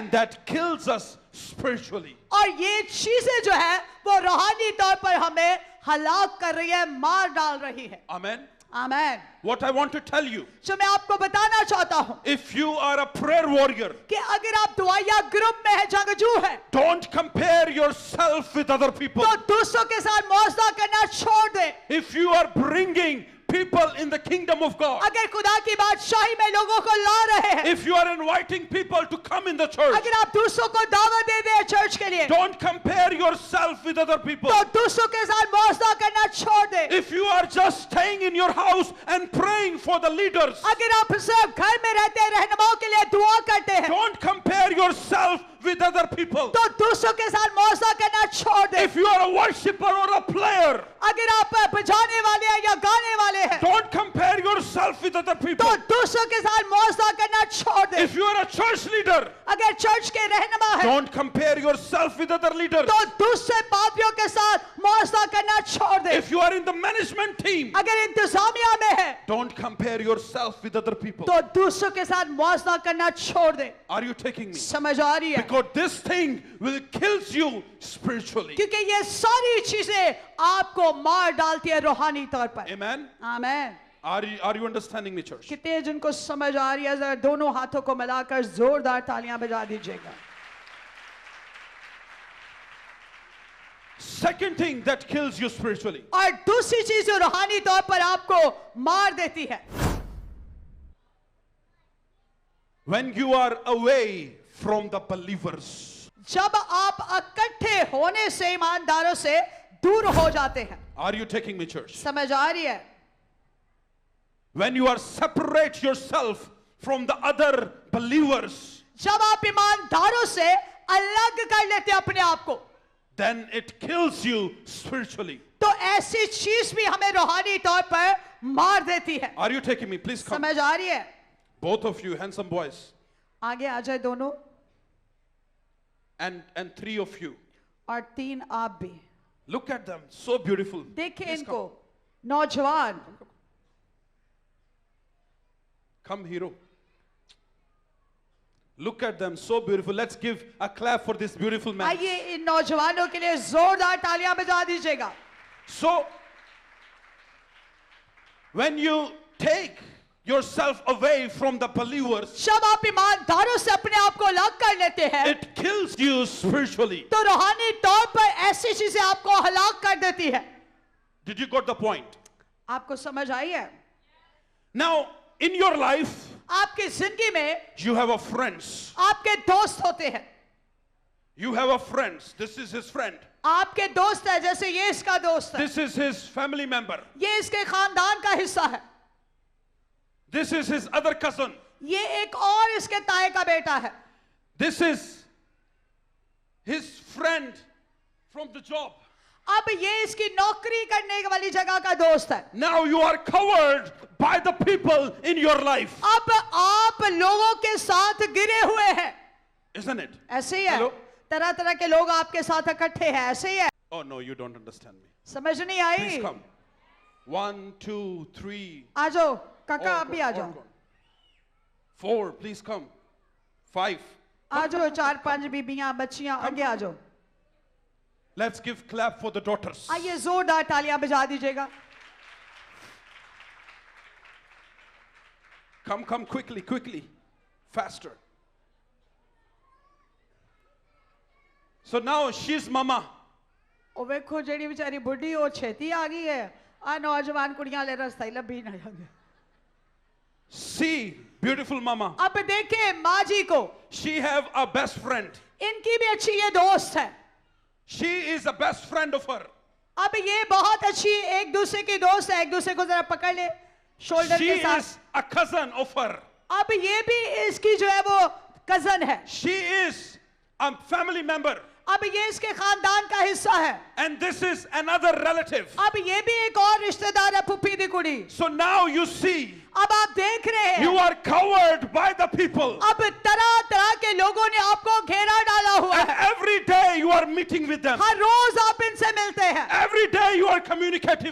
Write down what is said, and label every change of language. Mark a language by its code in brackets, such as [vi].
[en] And that kills us spiritually. [hi] और ये चीजें जो है वो रूहानी तौर पर हमें हलाक कर रही है, मार डाल रही है। [en] Amen. [hi] Amen. [en] What I want to tell you, [hi] जो मैं आपको बताना चाहता हूँ [en] if you are a prayer warrior, [hi] कि अगर आप दुआया ग्रुप में है, जंगजू है, [en] don't compare yourself with other people. [hi] तो दूसरों के साथ मौजदा करना छोड़ दे। [en] If you are bringing people in the kingdom of God, [hi] अगर खुदा की बादशाही में लोगों को ला रहे हैं, [en] if you are inviting people to come in the church, [hi] अगर आप दूसरों को दावत दे दे चर्च के लिए, [en] don't compare yourself with other people. [hi] तो दूसरों के साथ मौजदा करना छोड़ दे। [en] If you are just staying in your house and praying for the leaders, [hi] अगर आप सिर्फ घर में रहते हैं, रहनुमाओं के लिए दुआ करते हैं, [en] don't compare yourself with other people. [hi] तो दूसरों के साथ मौजदा करना छोड़ दे। [en] If you are a worshiper or a player, [hi] अगर आप बजाने वाले हैं या गाने वाले हैं [en] don't compare yourself with other people. [hi] तो दूसरों के साथ मौजदा करना छोड़ दे। [en] If you are a church leader, [hi] अगर चर्च के रहनुमा है [en] don't compare yourself with other leaders. [hi] तो दूसरे पापियों के साथ मौजदा करना छोड़ दे। [en] If you are in the management team, [hi] अगर इंतजामिया में है [en] don't compare yourself with other people. [hi] तो दूसरों के साथ मौजदा करना छोड़ दे। [en] Are you taking me? [hi] समझ आ रही है? [en] Because this thing will kill you spiritually. [hi] क्योंकि ये सारी चीजें आपको मार डालती है रूहानी तौर पर। [en] Amen. [hi] आमीन। [en] Are you understanding me, church? [hi] कितने जिनको समझ आ रही है, जरा दोनों हाथों को मिलाकर जोरदार तालियां बजा दीजिएगा। [en] Second thing that kills you spiritually. [hi] और दूसरी चीज जो रूहानी तौर पर आपको मार देती है, [en] When you are away from the believers. [hi] जब आप इकट्ठे होने से ईमानदारों से दूर हो जाते हैं। [en] Are you taking me, church? [hi] समझ आ रही है? [en] When you are separate yourself from the other believers, [hi] जब आप ईमानदारों से अलग कर लेते हैं अपने आप को, [en] then it kills you spiritually. [hi] तो ऐसी चीज भी हमें रूहानी तौर पर मार देती है। [en] Are you taking me? Please come. [hi] समझ आ रही है? [en] Both of you, handsome boys, [hi] आगे आ जाए दोनों, [en] and three of you. [hi] और तीन आप भी। [en] Look at them, so beautiful. [hi] देखिए [en] Please [hi] इनको, नौजवान। [en] Come, hero. Look at them, so beautiful. Let's give a clap for this beautiful man. [hi] आइए इन नौजवानों के लिए जोरदार तालियां बजा दीजिएगा। [en] So, when you take yourself away from the believers, [hi] जब आप ईमानदारों से अपने आप को अलग कर लेते हैं, [en] it kills you spiritually. [hi] तो रूहानी तौर पर ऐसी चीजें आपको हलाक कर देती है। [en] Did you got the point? [hi] आपको समझ आई है? [en] Now, in your life, [hi] आपकी जिंदगी में [en] you have a friends. [hi] आपके दोस्त होते हैं। [en] You have a friends. This is his friend. [hi] आपके दोस्त है, जैसे ये इसका दोस्त है, [en] This is his family member. [hi] ये इसके खानदान का हिस्सा है, [en] This is his other cousin. [hi] ये एक और इसके ताए का बेटा है, [en] This is his friend from the job. [hi] अब ये इसकी नौकरी करने वाली जगह का दोस्त है। [en] Now you are covered by the people in your life. [hi] अब आप लोगों के साथ गिरे हुए हैं। [en] Isn't it? [hi] ऐसे ही है, [en] Hello? [hi] तरह तरह के लोग आपके साथ इकट्ठे हैं, ऐसे ही है। [en] Oh no, you don't understand me. [hi] समझ नहीं आई? [en] Please come. 1, 2, 3. [hi] आ जाओ काका, [en] All [hi] आप भी [en] gone, [hi] आ [en] all [hi] जाओ। [en] gone. 4, please come. 5. [hi] आ जाओ, 4-5 बीबियां बच्चियां, आगे आ जाओ। [en] Let's give clap for the daughters. [hi] आइए जोरदार तालियां बजा दीजिएगा। [en] Come quickly. Faster. So now she's mama. [pa] ਉਹ ਵੇਖੋ ਜਿਹੜੀ ਵਿਚਾਰੀ ਬੁੱਢੀ ਉਹ ਛੇਤੀ ਆ ਗਈ ਹੈ, ਆ ਨੌਜਵਾਨ ਕੁੜੀਆਂ ਲੈ ਰਸਤਾ ਹੀ ਲੱਭੀ ਨਾ ਜਾਂਦੇ। [en] See, beautiful mama. [hi] अब देखें माँ जी को, [en] She have a best friend. [hi] इनकी भी अच्छी ये दोस्त है। [en] She is a best friend of her. [hi] अब ये बहुत अच्छी एक दूसरे की दोस्त है, एक दूसरे को जरा पकड़ ले शोल्डर [en] She [hi] के साथ। [en] is a cousin of her. [hi] अब ये भी इसकी जो है वो कजन है, [en] She is a family member. [hi] अब ये इसके खानदान का हिस्सा है, [en] And this is another relative. [hi] अब ये भी एक और रिश्तेदार है, [pa] फूफी दी कुड़ी। [en] So now you see, [hi] अब आप देख रहे हैं, [en] you are covered by the people. [hi] अब तरह तरह के लोगों ने आपको घेरा डाला हुआ [en] And [hi] है। [en] every day you are meeting with them. [hi] हर रोज आप इनसे मिलते हैं, [en] Every day you are communicating